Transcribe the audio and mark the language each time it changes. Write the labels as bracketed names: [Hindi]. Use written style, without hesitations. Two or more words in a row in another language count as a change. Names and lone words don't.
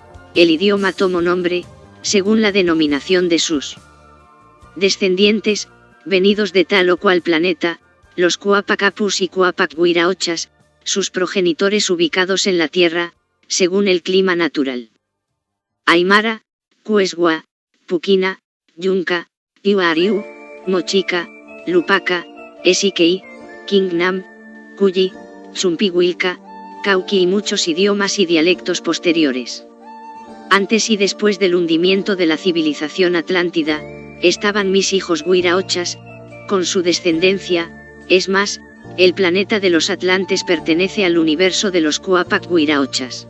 [Spanish] El idioma tomó nombre, según la denominación de sus descendientes, venidos de tal o cual planeta, los Cuapac Apus y Cuapac Huiraochas, sus progenitores ubicados en la Tierra, según el clima natural. Aymara, Cuesgua, Puquina, Yunca, Iuariu, Mochica, Lupaka, Esikei, Kingnam, Kuyi, Chumpiwilka, Kauki y muchos idiomas y dialectos posteriores. Antes y después del hundimiento de la civilización atlántida, estaban mis hijos Wiraochas, con su descendencia. Es más, el planeta de los atlantes pertenece al universo de los Quapac Wiraochas.